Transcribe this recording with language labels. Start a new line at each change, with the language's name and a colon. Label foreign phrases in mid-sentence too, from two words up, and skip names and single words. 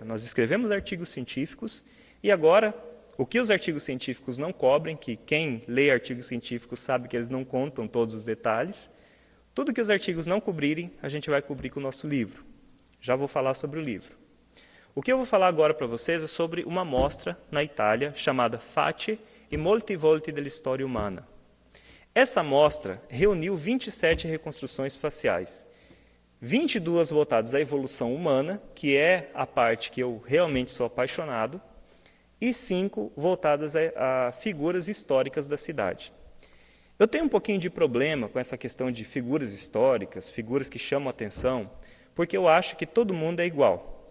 Portuguese: Nós escrevemos artigos científicos e agora, o que os artigos científicos não cobrem, que quem lê artigos científicos sabe que eles não contam todos os detalhes, tudo que os artigos não cobrirem, a gente vai cobrir com o nosso livro. Já vou falar sobre o livro. O que eu vou falar agora para vocês é sobre uma mostra na Itália chamada Facce e molti volti della storia umana. Essa mostra reuniu 27 reconstruções faciais, 22 voltadas à evolução humana, que é a parte que eu realmente sou apaixonado, e 5 voltadas a figuras históricas da cidade. Eu tenho um pouquinho de problema com essa questão de figuras históricas, figuras que chamam atenção, porque eu acho que todo mundo é igual.